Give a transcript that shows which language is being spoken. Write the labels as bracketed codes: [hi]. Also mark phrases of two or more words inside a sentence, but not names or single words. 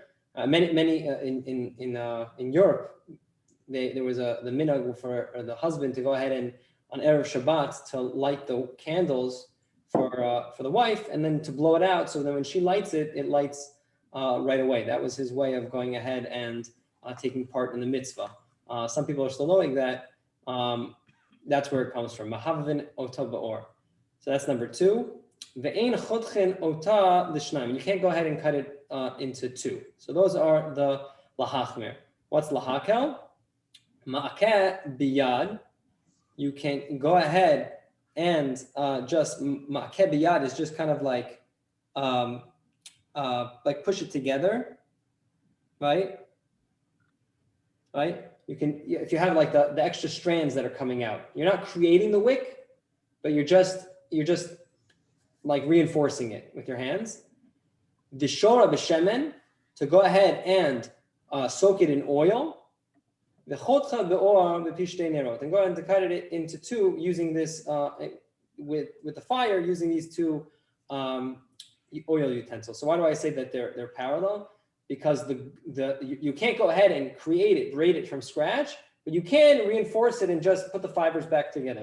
[en] Many in Europe, there was the minhag for the husband to go ahead and on Erev Shabbat to light the candles for the wife and then to blow it out. So then when she lights it, it lights right away. That was his way of going ahead and taking part in the mitzvah. Some people are still knowing that. That's where it comes from. [he] מהבהבין אותה באור. [en] So that's number 2. [he] ואין חותכין אותה לשנים. [en] You can't go ahead and cut it into 2. So those are the lahachmer. [he] What's lahakel? מעכה ביד. [en] You can go ahead and just [he] מעכה ביד [en] is just kind of like push it together, right? Right? You can, if you have like the extra strands that are coming out, you're not creating the wick, but you're just like reinforcing it with your hands. [he] ושורה בשמן, [en] to go ahead and soak it in oil. [he] וחותכה באור בפי שתי נרות, [en] and go ahead and to cut it into 2 using this with the fire, using these 2 oil utensils. So why do I say that they're parallel? Because you can't go ahead and create it, braid it from scratch, but you can reinforce it and just put the fibers back together.